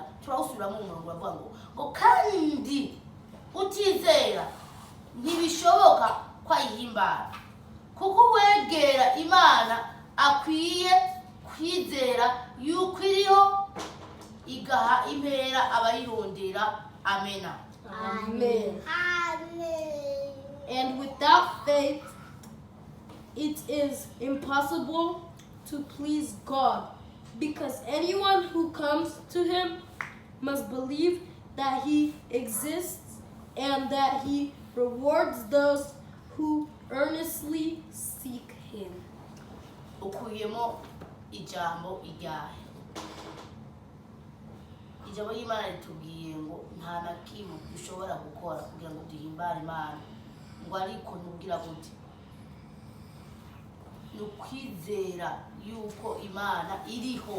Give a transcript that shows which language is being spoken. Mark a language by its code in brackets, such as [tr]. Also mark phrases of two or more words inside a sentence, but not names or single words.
[rn] Turawusubiramo umurongo bavuga ngo kandi utizera ntibishoboka kwayihimbara, kuko uwegera Imana akwiye kwizera yuko iriho igaha impera abayirondera. Amena. Amen. Amen. [en] And without faith, it is impossible to please God, because anyone who comes to Him must believe that He exists and that He rewards those who earnestly seek Him. [rn] Ukuyemo ijambo iryahe. Ijambo y'Imana ritubwiye ngo nta na kimwe dushobora gukora kugira ngo duhimbare Imana, ngo ariko nubwira gute nukwizera yuko Imana iriho.